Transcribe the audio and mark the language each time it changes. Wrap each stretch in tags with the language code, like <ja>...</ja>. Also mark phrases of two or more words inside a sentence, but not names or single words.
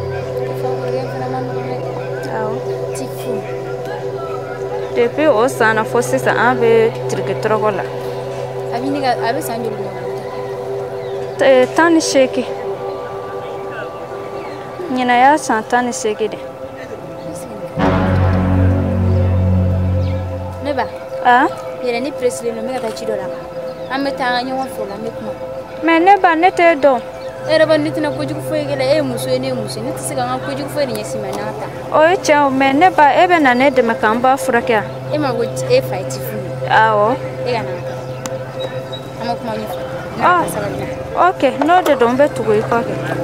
<bm>awɔ Tifu depuis o san na fo sisan an bɛ tiriki tɔrɔkɔ la a bɛ san joli ɲɔgɔn 18 nyina ya san 18 de ne ba yɛrɛ ni president no me ka taa ci dɔ la an bɛ taa ɲɔgɔn fɛ la an bɛ kuma mais ne ba ne tɛ dɔn e yɛrɛ ba ne tɛna kojugu foyi kɛ la e ye muso ye ne ye muso ye ne tɛ se ka n ka kojugu foyi de ɲɛsin ma n'a ta o ye tiɲɛ o mais ne ba e bɛ na ne dɛmɛ k'an ba furakɛ a e ma ko e fa ye Tifu ye awɔ e ka na an ma kuma ɲɛfɔ ok n'o de don bɛ tugu i kɔ kɛ</bm>